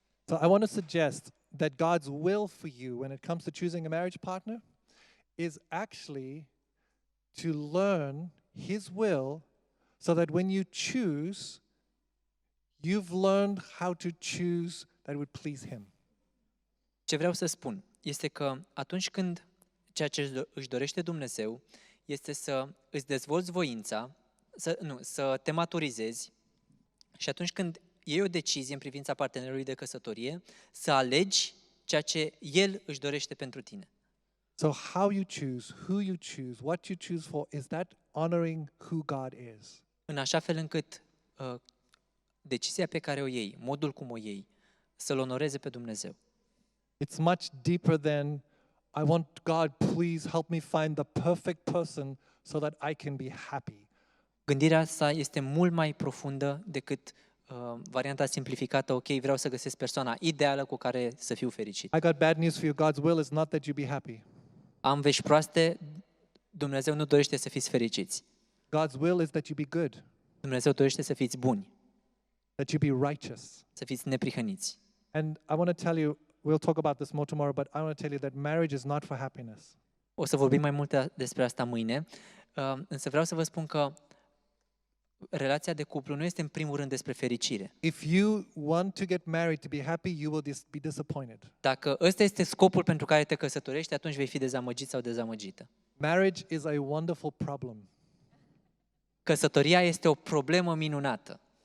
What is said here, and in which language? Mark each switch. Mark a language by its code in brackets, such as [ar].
[en] So I want to suggest that God's will for you when it comes to choosing a marriage partner is actually to learn His will so that when you choose, you've learned how to choose that would please Him. [ro] Ce vreau să spun este că atunci când ceea ce își dorește Dumnezeu este să îți dezvolți voința, să te maturizezi și atunci când iei o decizie în privința partenerului de căsătorie, să alegi ceea ce El își dorește pentru tine. [en] So how you choose, who you choose, what you choose for, is that honoring who God is? [ro] În așa fel încât decizia pe care o iei, modul cum o iei, să-L onoreze pe Dumnezeu. [en] It's much deeper than, I want God, please help me find the perfect person so that I can be happy. [ro] Gândirea asta este mult mai profundă decât varianta simplificată, ok, vreau să găsesc persoana ideală cu care să fiu fericit. [en] I got bad news for you. God's will is not that you be happy. [ro] Am vești proaste, Dumnezeu nu dorește să fiți fericiți. [en] God's will is that you be good, [ro] Dumnezeu dorește să fiți buni, [en] that you be righteous. [ro] să fiți neprihăniți. [en] And I want to tell you, we'll talk about this more tomorrow, but I want to tell you that marriage is not for happiness. [ro] O să vorbim mai multe despre asta mâine, însă vreau să vă spun că relația de cuplu nu este în primul rând despre fericire. [en] If you want to get married to be happy, you will be disappointed. [ro] Dacă ăsta este scopul pentru care te căsătorești, atunci vei fi dezamăgit sau dezamăgită. [en] Marriage is a wonderful problem. [ro] Căsătoria este o problemă minunată.